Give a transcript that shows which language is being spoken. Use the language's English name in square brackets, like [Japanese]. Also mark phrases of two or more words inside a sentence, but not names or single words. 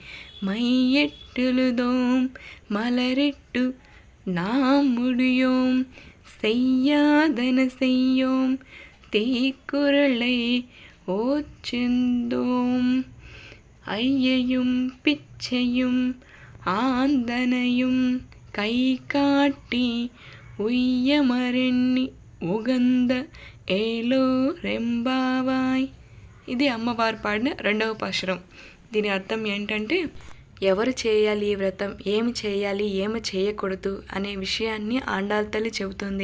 [Tamil] மையெட்டெழுதோம் மலரிட்டு நாம் முடியோம் செய்யாதன செய்யோம் தீக்குறளை ஓச்சிந்தோம் ஐயையும் பிச்சையும் ஆந்தனையும் கை காட்டி உய்யுமாறெண்ணி உகந்து ஏலோ ரெம்பாவாய். [Telugu] ఇది అమ్మవారు పాడిన 2వ పాశురం. దీని అర్థం ఏంటంటే, ఎవరు చేయాలి ఈ వ్రతం, ఏమి చేయాలి, ఏమి చేయకూడదు అనే విషయాన్ని ఆండాళ్ తల్లి చెబుతుంది.